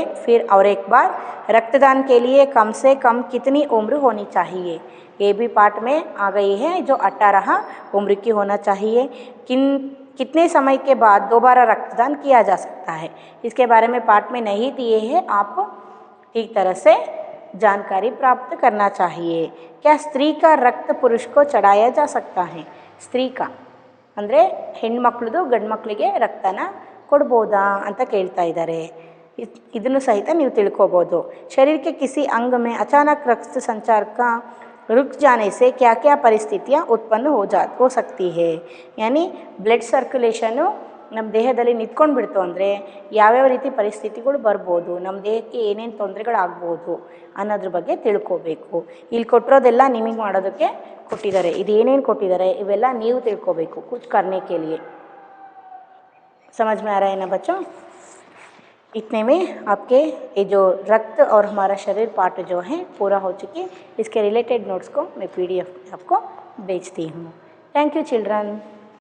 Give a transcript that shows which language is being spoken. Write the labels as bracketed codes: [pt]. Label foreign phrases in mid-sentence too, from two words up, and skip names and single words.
[hi] फिर और एक बार, रक्तदान के लिए कम से कम कितनी उम्र होनी चाहिए, ये भी पाठ में आ गई है, जो 18 उम्र की होना चाहिए। कितने समय के बाद दोबारा रक्तदान किया जा सकता है, इसके बारे में पाठ में नहीं दिए हैं, आप ठीक तरह से जानकारी प्राप्त करना चाहिए। क्या स्त्री का रक्त पुरुष को चढ़ाया जा सकता है? स्त्री का [kn] ಅಂದರೆ ಹೆಣ್ಮಕ್ಳದು ಗಂಡು ಮಕ್ಕಳಿಗೆ ರಕ್ತನ ಕೊಡ್ಬೋದಾ ಅಂತ ಕೇಳ್ತಾ ಇದ್ದಾರೆ। ಇದನ್ನು ಸಹಿತ ನೀವು ತಿಳ್ಕೊಬೋದು। [hi] शरीर के किसी अंग में अचानक रक्त संचार का रुक जाने से क्या क्या परिस्थितियाँ उत्पन्न हो सकती है। [kn] यानी [en] blood circulation [kn] ನಮ್ಮ ದೇಹದಲ್ಲಿ ನಿಂತ್ಕೊಂಡು ಬಿಡ್ತು ಅಂದರೆ ಯಾವ್ಯಾವ ರೀತಿ ಪರಿಸ್ಥಿತಿಗಳು ಬರ್ಬೋದು, ನಮ್ಮ ದೇಹಕ್ಕೆ ಏನೇನು ತೊಂದರೆಗಳಾಗ್ಬೋದು ಅನ್ನೋದ್ರ ಬಗ್ಗೆ ತಿಳ್ಕೋಬೇಕು। ಇಲ್ಲಿ ಕೊಟ್ಟಿರೋದೆಲ್ಲ ನಿಮಗೆ ಮಾಡೋದಕ್ಕೆ ಕೊಟ್ಟಿದ್ದಾರೆ, ಇದು ಏನೇನು ಕೊಟ್ಟಿದ್ದಾರೆ ಇವೆಲ್ಲ ನೀವು ತಿಳ್ಕೋಬೇಕು [hi] कुछ करने के लिए। समझ में आ रहा है ना बच्चों? इतने में आपके ये जो रक्त और हमारा शरीर पाठ जो है पूरा हो चुकी। इसके [en] related notes [hi] को मैं PDF आपको भेजती हूँ। [en] thank you children.